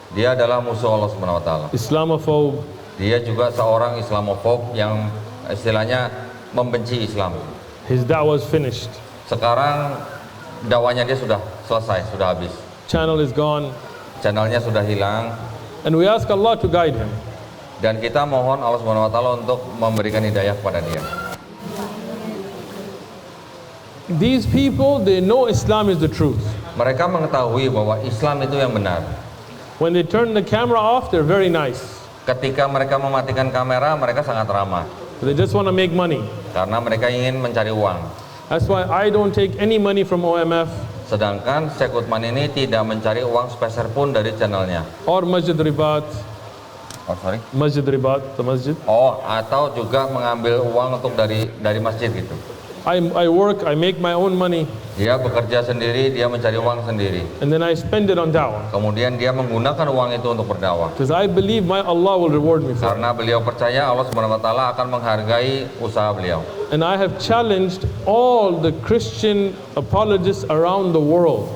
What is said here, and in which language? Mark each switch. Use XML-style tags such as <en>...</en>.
<id>Dia adalah musuh Allah Subhanahu wa taala.</id> <en>Islamophobe.</en> <id>Dia juga seorang Islamofob yang istilahnya membenci Islam.</id> <en>His da'wah is finished.</en> <id>Sekarang dakwanya dia sudah selesai, sudah habis.</id> <en>Channel is gone.</en> <id>Channelnya sudah hilang.</id> <en>And we ask Allah to guide him.</en> <id>Dan kita mohon Allah Subhanahu wa taala untuk memberikan hidayah kepada dia.</id> <en>These people, they know Islam is the truth.</en> <id>Mereka mengetahui bahwa Islam itu yang benar.</id> <en>When they turn the camera off, they're very nice.</en> <id>Ketika mereka mematikan kamera, mereka sangat ramah.</id> <en>They just want to make money.</en> <id>Karena mereka ingin mencari uang.</id> <en>That's why I don't take any money from OMF</en> <id>Sedangkan Syekh Uthman ini tidak mencari uang sepeser pun dari channelnya.</id> <en>or Masjid Ribat. Oh, sorry. Masjid Ribat, the masjid.</en> <id>Oh, atau juga mengambil uang untuk dari masjid gitu.</id> <en>I work, I make my own money,</en> <id>Dia bekerja sendiri, dia mencari uang sendiri.</id> <en>and then I spend it on da'wah.</en> <id>Kemudian dia menggunakan uang itu untuk berdakwah.</id> <en>Because I believe my Allah will reward me for it.</en> <id>Karena beliau percaya Allah Subhanahu wa taala akan menghargai usaha beliau.</id> <en>And I have challenged all the Christian apologists around the world.</en>